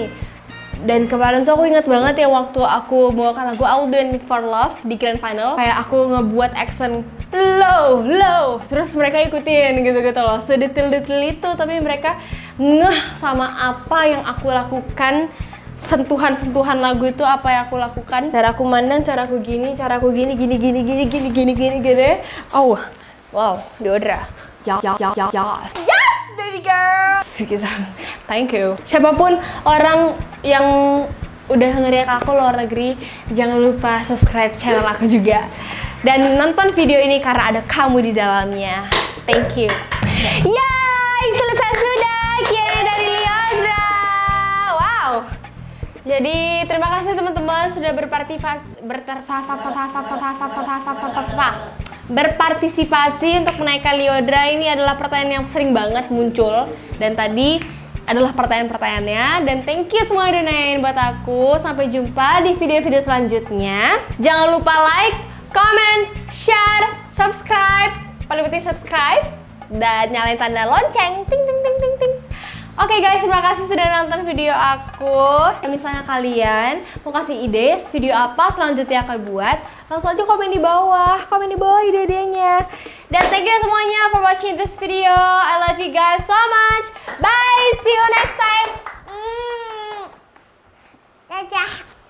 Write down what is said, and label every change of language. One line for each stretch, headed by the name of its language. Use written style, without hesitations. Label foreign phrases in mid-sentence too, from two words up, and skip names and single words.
Indonesian: Dan kemarin tuh aku ingat banget ya waktu aku membawakan lagu I'll Do Anything for Love di Grand Final, kayak aku ngebuat
English: accent low,
Indonesian: terus mereka ikutin gitu-gitu loh, sedetail-detail itu, tapi mereka ngeh sama apa yang aku lakukan, sentuhan-sentuhan lagu itu apa yang aku lakukan, cara aku mandang, cara aku gini, gini.
English: Oh, wow, Liodra, yes, baby girl, gitu. Thank you.
Indonesian: Siapapun orang yang udah nge-react aku luar negeri, jangan lupa
English: subscribe channel
Indonesian: aku juga. Dan nonton video ini karena ada kamu di dalamnya.
English: Thank you. Yay,
Indonesian: selesai sudah Q&A dari Liodra.
English: Wow.
Indonesian: Jadi terima kasih teman-teman sudah berpartisipasi untuk menaikkan Liodra. Ini adalah pertanyaan yang sering banget muncul dan tadi adalah pertanyaan-pertanyaannya, dan
English: thank you
Indonesian: semua udah nanyain buat aku. Sampai jumpa di video-video selanjutnya. Jangan lupa
English: like, comment, share, subscribe.
Indonesian: Paling penting subscribe dan nyalain tanda lonceng. Ting ting ting ting ting. Oke guys, terima kasih sudah nonton video aku. Misalnya kalian mau kasih ide video apa selanjutnya akan buat, langsung aja komen di bawah ide-idenya. Dan thank you semuanya for watching this video. I love you guys so much. Bye, see you next time. Dadah.